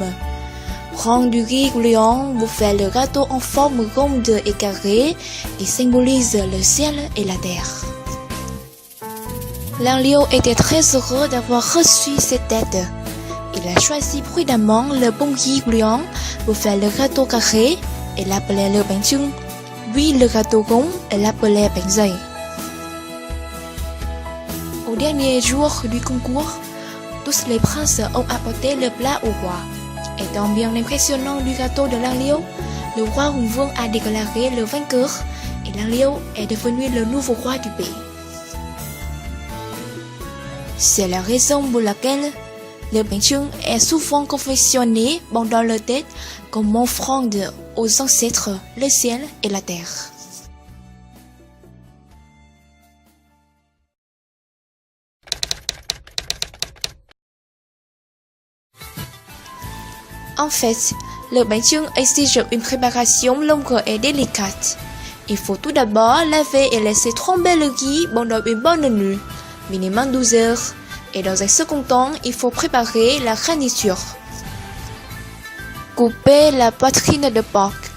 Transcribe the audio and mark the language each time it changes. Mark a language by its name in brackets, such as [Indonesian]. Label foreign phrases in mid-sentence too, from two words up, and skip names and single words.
[French] Prends du riz gluant pour faire le gâteau en forme ronde et carrée qui symbolise le ciel et la terre. Lang Liu était très heureux d'avoir reçu cette aide. Il a choisi prudemment le bon riz gluant pour faire le gâteau carré et l'appelait le bánh chưng. Puis le gâteau rond et l'appelait bánh dày. Au dernier jour du concours, tous les princes ont apporté le plat au roi. Étant bien impressionnant du gâteau de Lang Liu, le roi Hùng Vương a déclaré le vainqueur et Lang Liu est devenu le nouveau roi du pays. C'est la raison pour laquelle le bánh chưng est souvent confectionné pendant le Tết comme offrande aux ancêtres, le ciel et la terre. En fait, le bánh chưng exige une préparation longue et délicate. Il faut tout d'abord laver et laisser tremper le riz pendant une bonne nuit, minimum 12 heures, et dans un second temps, il faut préparer la garniture. Couper la poitrine de porc.